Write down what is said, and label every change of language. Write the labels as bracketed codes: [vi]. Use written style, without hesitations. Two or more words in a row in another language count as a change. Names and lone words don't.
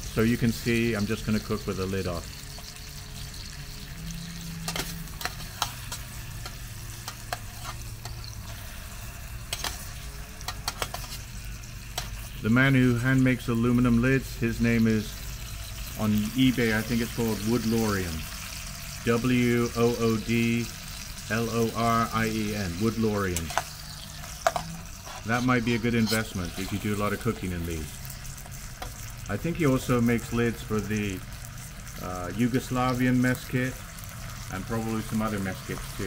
[en] So you can see I'm just going to cook with the lid off. The man who hand makes aluminum lids, his name is, on eBay, I think it's called Woodlorien. W-O-O-D-L-O-R-I-E-N, Woodlorien. That might be a good investment if you do a lot of cooking in these. I think he also makes lids for the Yugoslavian mess kit and probably some other mess kits too.